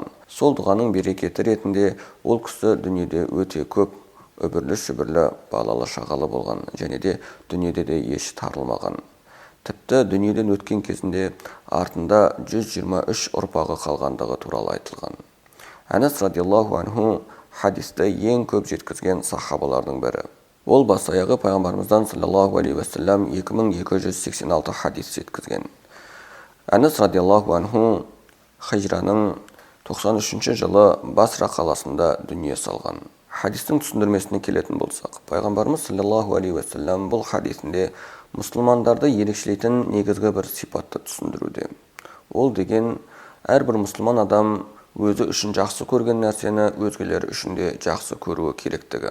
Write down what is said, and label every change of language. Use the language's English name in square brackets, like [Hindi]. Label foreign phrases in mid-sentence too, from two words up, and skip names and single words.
[Kazakh] Сол дұғаның берекеті ретінде ол кісі дүниеде өте көп үбірлі-шүбірлі балалы шағалы болған, және де дүниеде де еш тарылмаған. Тіпті дүниеден өткен кезінде артында 123 ұрпағы қалғандығы туралы айтылған. Анас [Arabic] رضي الله عنه [Kazakh] хадисті ең көп жеткізген сахабалардың бірі. Ол бас-аяғы пайғамбарымыздан [Arabic] صلى الله عليه وسلم [Kazakh] 2286 хадис жеткізген. Анас [Arabic] رضي الله عنه [Kazakh] хижраның 93-ші жылы Басра қаласында дүние салған. Хадистің түсіндірмесіне келетін болсақ, пайғамбарымыз [Arabic] صلى الله عليه وسلم [Kazakh] бұл хадисінде мұсылмандарды ерекшелейтін негізгі бір сипатты түсіндіруде. Ол деген әрбір мұсылман адам өзі үшін жақсы көрген нәрсені өзгелер үшін де жақсы көруі керектігі.